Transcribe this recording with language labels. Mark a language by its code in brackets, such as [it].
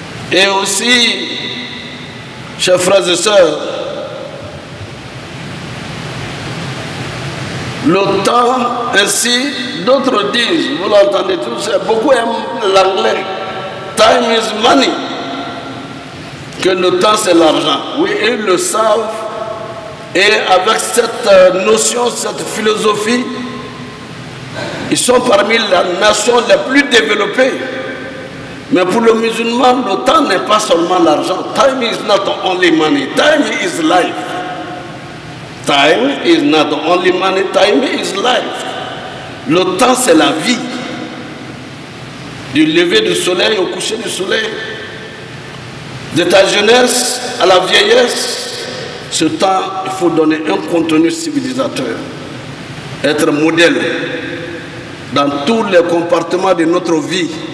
[fr] Et aussi, chers frères et sœurs, le temps, ainsi, d'autres disent, vous l'entendez tous, beaucoup aiment l'anglais, time is money, que le temps c'est l'argent. Oui, ils le savent, et avec cette notion, cette philosophie, ils sont parmi les nations les plus développées. Mais pour le musulman, le temps n'est pas seulement l'argent. [en] Time is not only money, time is life. Time is not only money, time is life. [fr] Le temps, c'est la vie. Du lever du soleil au coucher du soleil. De ta jeunesse à la vieillesse, ce temps, il faut donner un contenu civilisateur. Être modèle dans tous les compartiments de notre vie.